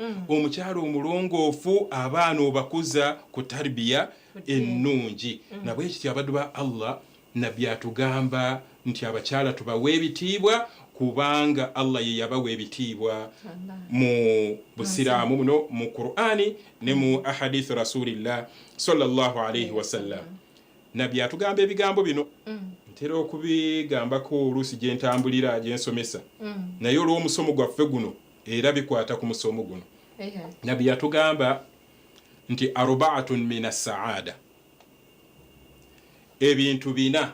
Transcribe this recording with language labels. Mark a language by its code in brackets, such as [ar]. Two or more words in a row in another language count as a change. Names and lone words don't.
[lg] Omukyala omulongoofu abaana obakuza ku tarbiya ennungi. Nabwe ekityo abaddu ba Allah Nabbi atugamba nti abakyala tubawe ebitiibwa, kubanga Allah ye yabawa ebitiibwa mu busiraamu muno, mu Qur'ani ne mu ahadith [ar] رسول الله صلى الله عليه وسلم. [lg] Nabbi atugamba ebigambo bino ntera okubigambako oluusi gye ntambulira, gye nsomesa, naye olw'omusomo gwaffe guno era bikwata ku musomo guno. Nabbi yatugamba nti [ar] أربعة من السعادة, [lg] ebintu bina.